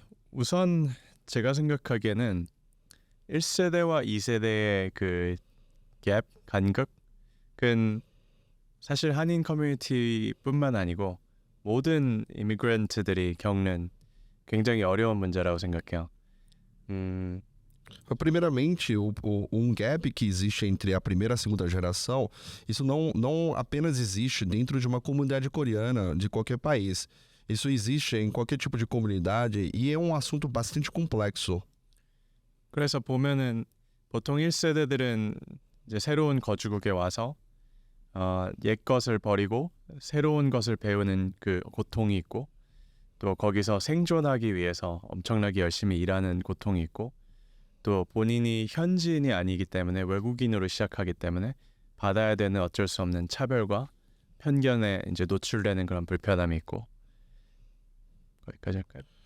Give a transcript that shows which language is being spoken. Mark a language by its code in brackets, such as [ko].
[ko] 우선 제가 생각하기에는 1세대와 2세대의 그 갭, 간극은 사실 한인 커뮤니티뿐만 아니고 모든 이미그런트들이 겪는 굉장히 어려운 문제라고 생각해요. [pt] Primeiramente, gap que existe entre a primeira e a segunda geração, isso não apenas existe dentro de uma comunidade coreana de qualquer país. Isso existe em qualquer tipo de comunidade e é um assunto bastante complexo. [ko] 그래서 보면은 보통 1세대들은 이제 새로운 거주국에 와서 옛 것을 버리고 새로운 것을 배우는 그 고통이 있고 또 거기서 생존하기 위해서 엄청나게 열심히 일하는 고통이 있고 또 본인이 현지인이 아니기 때문에 외국인으로 시작하기 때문에 받아야 de는 어쩔 수 없는 차별과 편견에 이제 노출되는 그런 불편함이 있고 거기까지 할까요?